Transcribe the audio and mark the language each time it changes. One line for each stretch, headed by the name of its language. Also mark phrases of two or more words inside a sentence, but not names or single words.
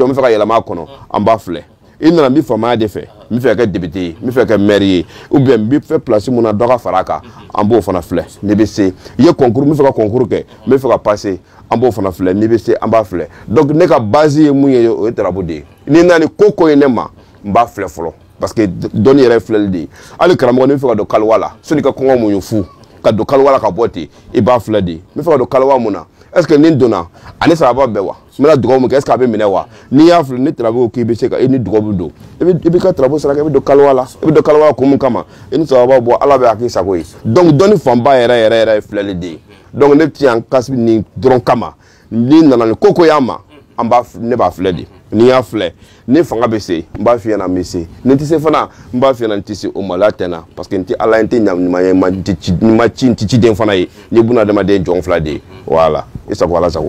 Bambara: n bɛ fɛ ka yɛlɛma a kɔnɔ an b'a filɛ i nana n bɛ faamaya de fɛ n bɛ fɛ ka kɛ député ye n bɛ fɛ ka kɛ maire ye
French: ou bien
Bambara: n bɛ fɛ place mun na dɔ ka fara a kan an b'o fana filɛ n'i bɛ se i ye concours n bɛ fɛ ka concours kɛ n bɛ fɛ ka passer an b'o fana filɛ n'i bɛ se an b'a filɛ donc ne ka base ye mun ye o ye tarabu de ye n'i nana ni ko ye ne ma n b'a filɛ fɔlɔ
French: parce que
Bambara: dɔnni yɛrɛ ye filɛli de ye hali karamɔgɔ n'i bɛ fɛ ka don kaliwa la sani ka kɔngɔ muɲu fu ka don kaliwa la ka bɔ ten i b'a filɛ de n bɛ fɛ ka don kaliwa mun na
French: est ce que
Bambara: ni donna ani sababa bɛɛ wa n bɛna dugawu min kɛ
French: est ce que
Bambara: a bɛ minɛ wa n'i y'a filɛ ni tarabu k'i bɛ se ka i ni dugawu bɛ don i b'i ka tarabu saraka i bɛ don kaliwa la i bɛ don kaliwa la kun min kama i ni sababa bɔ ala bɛ hakili sago ye donc dɔnni fanba yɛrɛ ye filɛli de ye donc ne ti yan kasi nin dɔrɔn kama n'i nana ni ko y'an ma ne b'a filɛ de n'i y'a filɛ ni fanga bɛ se n b'a f'i ɲɛna n bɛ se ni n tɛ se fana n b'a f'i ɲɛna n tɛ se o maloya tɛ n na
French: parce que
Bambara: n tɛ ala ye n tɛ ɲaman ye n ma ci n tɛ ciden fana ye n ye bunadamaden jɔn fila de ye voilà i sago ala sago.